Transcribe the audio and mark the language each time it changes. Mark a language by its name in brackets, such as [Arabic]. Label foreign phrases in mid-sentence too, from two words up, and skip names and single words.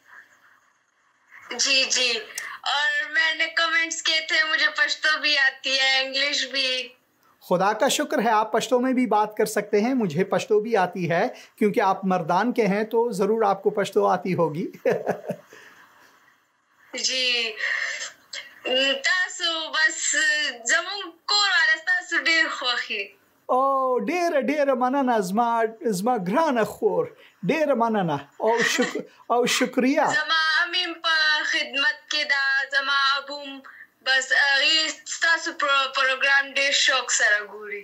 [Urdu] جی جی، اور میں نے کمنٹس کیے تھے، مجھے پشتو بھی آتی ہے، انگلش بھی۔ خدا کا شکر ہے آپ پشتو میں بھی بات کر سکتے ہیں. مجھے پشتو بھی آتی ہے کیونکہ آپ مردان کے ہیں تو ضرور آپ کو پشتو آتی ہوگی. [Pashto] جی تاسو بس زمون کور والا تاسو ډیر خوښي. او ډیره مننه زما ګرانه خور، ډیره مننه او شکریه. زما امیم په خدمت کې دا، زما ابوم بس تاسو پروګرام ډیر شوق سره ګوري.